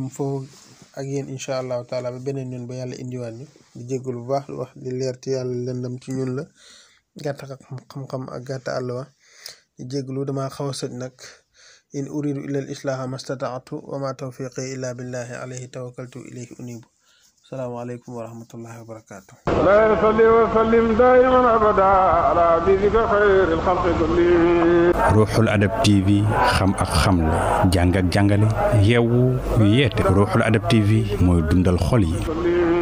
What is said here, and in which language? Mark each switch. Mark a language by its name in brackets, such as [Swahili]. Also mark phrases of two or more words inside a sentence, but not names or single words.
[Wolof] yem foofu ak yéen [Arabic] إن شاء الله تعالى [Wolof] ba beneen yoon ba yàlla indiwaat ñu di jégalu bu baax wax di leer ci yàlla lëndam ci ñun la gàtt xam-xam ak gàtt àll wa di jégalu damaa xaw a sëj nag [Arabic] إن أريد إلا الإصلاح ما استطعت وما توفيقي إلا بالله عليه توكلت إليه أنيب السلام عليكم ورحمة الله وبركاته. لا يصلي وسلم دائما أبدا على حبيبك خير الخلق كلهم. [Wolof] Ruuxul Adab TV xam ak xamle jàng ak jàngale yeewu yeete Ruuxul Adab TV mooy dundal xol yi.